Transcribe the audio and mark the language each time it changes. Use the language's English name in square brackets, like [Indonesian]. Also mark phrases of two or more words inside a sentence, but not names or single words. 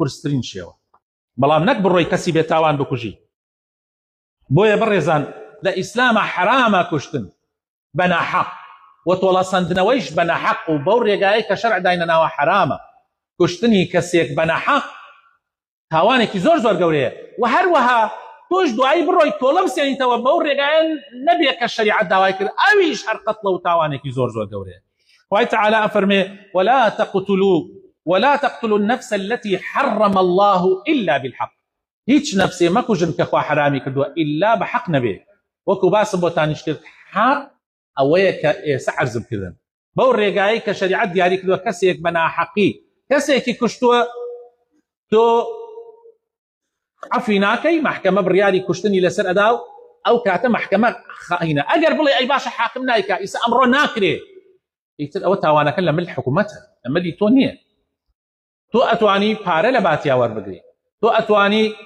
[Central Kurdish] قورسترین شێوە بەڵام نەک بڕۆی کەسی بێتاوان بکوژی بۆیە بڕێزان لە ئیسلامە حرامە کوشتن بەناحەق و تۆڵەسەندنەوەیش بەناحەق و بەو ڕێگایە کە شەرع داینە ناوە حرامە کوشتنی کەسێک بەناحەق تاوانێکی زۆر زۆر گەورەیە و هەروەها تۆش دوایی بڕۆی تۆڵە بسێنیتەوە بەو ڕێگایە نەبێت کە شەریعەت داوای کرد ئەویش هەر قەتڵە و تاوانێکی زۆر زۆر گەورەیە خوای تعالی ئەفەرمێ [Arabic] ولا تقتلوا النفس التي حرم الله إلا بالحق [Central Kurdish] هیچ نفسێ مەکوژن کە خوا حرامی کردووە ئیلا بە حەق نەبێ وەکو باسم بۆ تانیش کرد حق ئەوەیە کە ئێستا عەرزم کردن بەو ڕێگایی کە شەریعەت دیاری کردووە کەسێک بە ناحەقی کەسێکی کوشتووە تۆ عەفوی ناکەی محکەمە بڕیاری کوشتنی لەسەر ئەدا و ئەو کاتە محکەمە خائینە ئەگەر بڵێ ئەی باشە حاکم نایکا ئیسا ئەمڕۆ ناکرێ ئیتر ئەوە تاوانەکە لە مل حکوومەتە لە ملی تۆ نییە تۆ ئەتوانی پارە لە باتیا وەربگری تۆ ئەتوانی